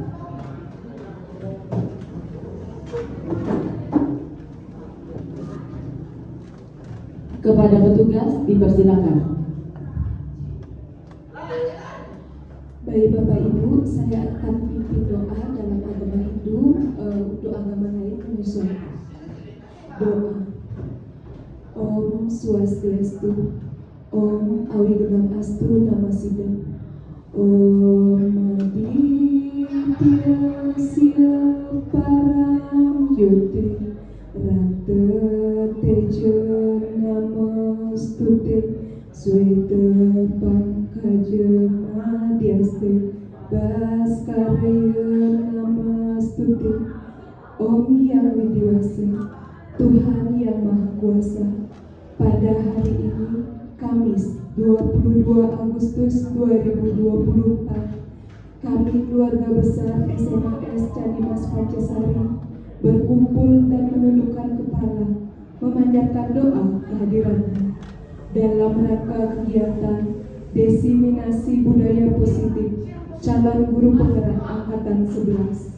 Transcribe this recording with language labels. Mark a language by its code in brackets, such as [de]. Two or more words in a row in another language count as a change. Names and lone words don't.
[id] Kepada petugas dipersilakan. Baik Bapak Ibu, saya akan pimpin doa dalam agama Hindu untuk agama lain menyusul. Doa. [sa] Om Swastiastu. Om Awiganamastu Namo Sidam. Om Aditya Param Yote Rata Teja Namostute Sweta Pankhaja Madhyaste Bhaskaraya Namostute. [id] Om Yang Widiwasa, Tuhan Yang Maha Kuasa, pada hari ini Kamis 22 Agustus 2024 kami keluarga besar SMAS Canimas Pancasari berkumpul dan menundukkan kepala memanjatkan doa kehadirannya dalam rangka kegiatan desiminasi budaya positif calon guru penggerak angkatan 11.